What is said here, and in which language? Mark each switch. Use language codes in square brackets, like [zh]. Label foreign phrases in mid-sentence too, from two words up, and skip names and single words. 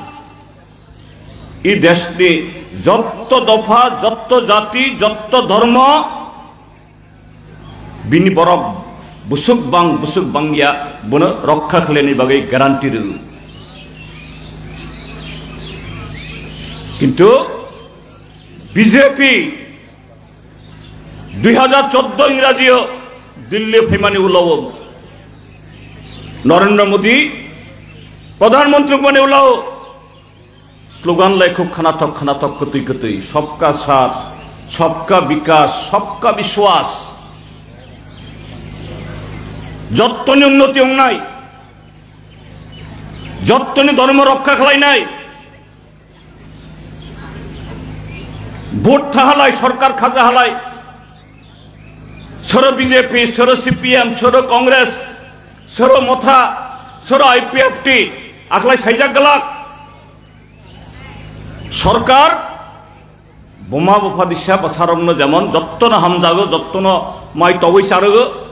[trp] इ देशनि जत्त दफा जत्त जाति जत्त धर्म बिनि बरफ बुसुक बांगिया बनो रक्षा खालायनि बागै ग्यारान्टि दङ किन्तु बीजेपी 2014 इंराजी दिल्ली फैमानि उलाव नरेंद्र मोदी प्रधानमंत्री माने उलाव स्लोगान लाइखौ खानाथक कतै [hi] सबका साथ सबका विकास सबका विश्वास [trp] जत्तनि उन्नति होनाय जत्तनि धर्म रक्षा खालायनाय भोट थाहालाय सरकार खाजा हालाय सोर बीजेपी सोर सीपीएम सोर कांग्रेस सोर मथा सोर आईपीएफटी आखलाय साइजाक गलाक सरकार बोमा बफा दिशा बसारमनो जेमन जत्तनो हामजागो जत्तनो माइ तवै चारगो